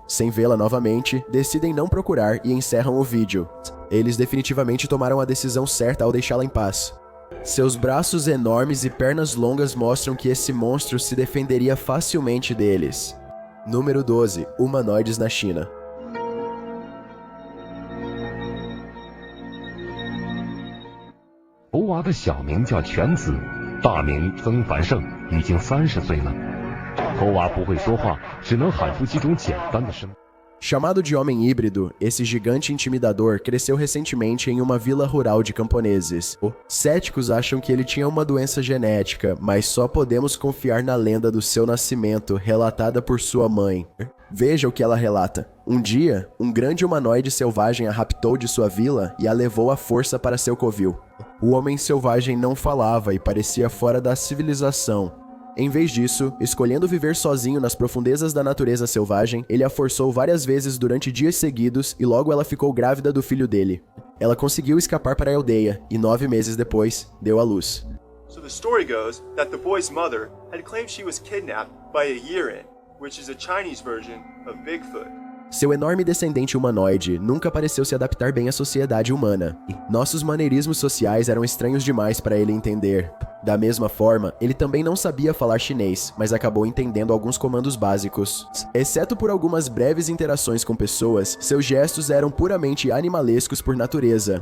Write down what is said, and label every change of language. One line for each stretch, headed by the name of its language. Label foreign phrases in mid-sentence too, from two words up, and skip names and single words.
Portuguese: Sem vê-la novamente, decidem não procurar e encerram o vídeo. Eles definitivamente tomaram a decisão certa ao deixá-la em paz. Seus braços enormes e pernas longas mostram que esse monstro se defenderia facilmente deles. Número 12. Humanoides na China.
Chinese: 猴娃的小名叫全子，大名曾繁盛，已经30岁了。猴娃不会说话，只能喊出几种简单的声。
Portuguese: Chamado de homem híbrido, esse gigante intimidador cresceu recentemente em uma vila rural de camponeses. Céticos acham que ele tinha uma doença genética, mas só podemos confiar na lenda do seu nascimento, relatada por sua mãe. Veja o que ela relata. Um dia, um grande humanoide selvagem a raptou de sua vila e a levou à força para seu covil. O homem selvagem não falava e parecia fora da civilização. Em vez disso, escolhendo viver sozinho nas profundezas da natureza selvagem, ele a forçou várias vezes durante dias seguidos e logo ela ficou grávida do filho dele. Ela conseguiu escapar para a aldeia e 9 meses depois, deu à luz.
English: So the story goes that the boy's mother had claimed she was kidnapped by a Yiren, which is a Chinese version of Bigfoot.
Portuguese: Seu enorme descendente humanoide nunca pareceu se adaptar bem à sociedade humana. Nossos maneirismos sociais eram estranhos demais para ele entender. Da mesma forma, ele também não sabia falar chinês, mas acabou entendendo alguns comandos básicos. Exceto por algumas breves interações com pessoas, seus gestos eram puramente animalescos por natureza.